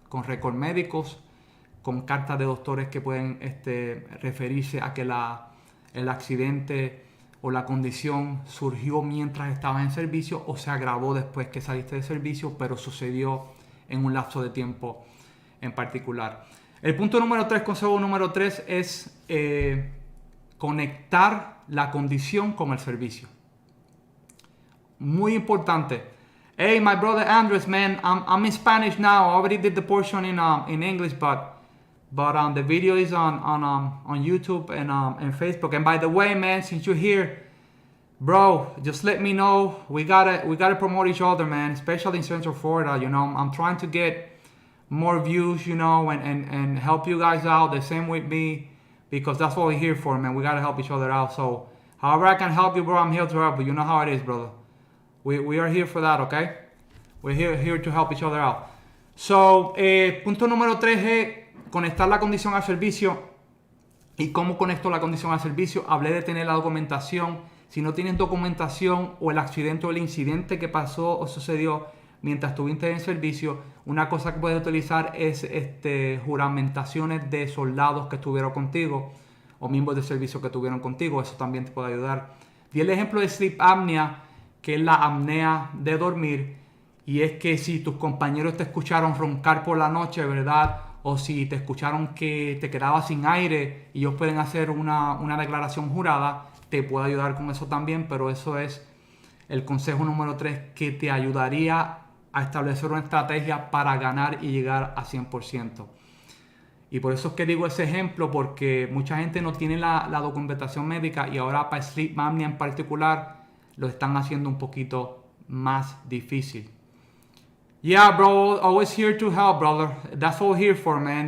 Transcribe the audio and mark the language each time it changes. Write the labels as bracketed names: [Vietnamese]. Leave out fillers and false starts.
[Spanish] Con récords médicos, con cartas de doctores que pueden referirse a que el accidente o la condición surgió mientras estabas en servicio o se agravó después que saliste de servicio, pero sucedió en un lapso de tiempo en particular. El punto número 3, consejo número 3 es conectar la condición con el servicio. Muy importante. [English] Hey, my brother Andres, man, I'm in Spanish now. I already did the portion in English, but the video is on YouTube and Facebook. And by the way, man, since you're here, bro, just let me know. We gotta promote each other, man, especially in Central Florida. You know, I'm trying to get more views, you know, and help you guys out. The same with me, because that's what we're here for, man. We gotta help each other out. So, however I can help you, bro, I'm here to help you. You know how it is, brother. We are here for that, okay? We're here to help each other out. [Spanish] So, punto número 3 es conectar la condición al servicio. ¿Y cómo conecto la condición al servicio? Hablé de tener la documentación. Si no tienes documentación o el accidente o el incidente que pasó o sucedió mientras estuviste en servicio, una cosa que puedes utilizar es juramentaciones de soldados que estuvieron contigo o miembros de servicio que estuvieron contigo. Eso también te puede ayudar. Di el ejemplo de sleep apnea, que es la apnea de dormir, y es que si tus compañeros te escucharon roncar por la noche, ¿verdad? O si te escucharon que te quedabas sin aire y ellos pueden hacer una declaración jurada, te puede ayudar con eso también, pero eso es el consejo número 3 que te ayudaría a establecer una estrategia para ganar y llegar a 100%. Y por eso es que digo ese ejemplo, porque mucha gente no tiene la documentación médica y ahora para sleep apnea en particular lo están haciendo un poquito más difícil. [English] Yeah, bro, always here to help, brother. That's what we're here for, man.